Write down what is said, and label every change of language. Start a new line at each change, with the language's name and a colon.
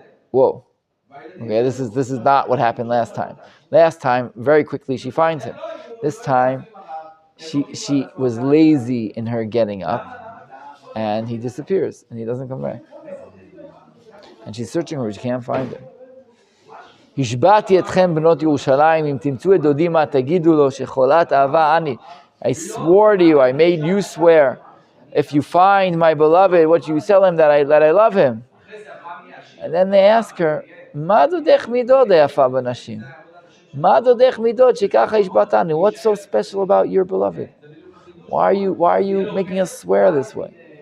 English: Whoa. Okay, this is not what happened last time. Last time, very quickly she finds him. This time, she was lazy in her getting up, and he disappears, and he doesn't come back. And she's searching for him, she can't find him.
Hebrew: השבעתי אתכם בנות ירושלים, אם תמצאו את דודי מה תגידו לו שחולת אהבה אני.
English: I swore to you, I made you swear. If you find my beloved, what you tell him that I love him. And then they ask her,
Hebrew: מה דודך מידוד היפה בנשים? מה דודך מידוד שככה השבעתנו?
English: What's so special about your beloved? Why are you making us swear this way?